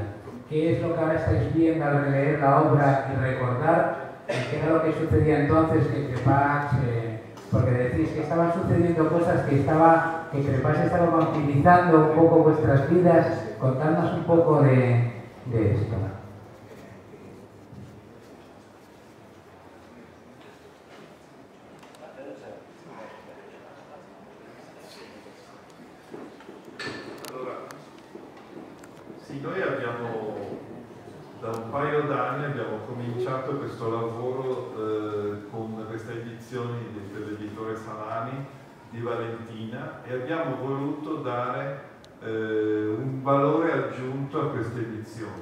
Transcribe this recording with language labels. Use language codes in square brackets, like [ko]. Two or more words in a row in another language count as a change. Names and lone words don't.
[es] ¿Qué es lo que ahora estáis viendo al releer la obra y recordar qué era lo que sucedía entonces, que Crepax, porque decís que estaban sucediendo cosas que Crepax estaba vampirizando un poco vuestras vidas? Contadnos un poco de esto. [it] Noi abbiamo, da un paio d'anni abbiamo cominciato questo lavoro con queste edizioni dell'editore Salani di Valentina, e abbiamo voluto dare un valore aggiunto a queste edizioni.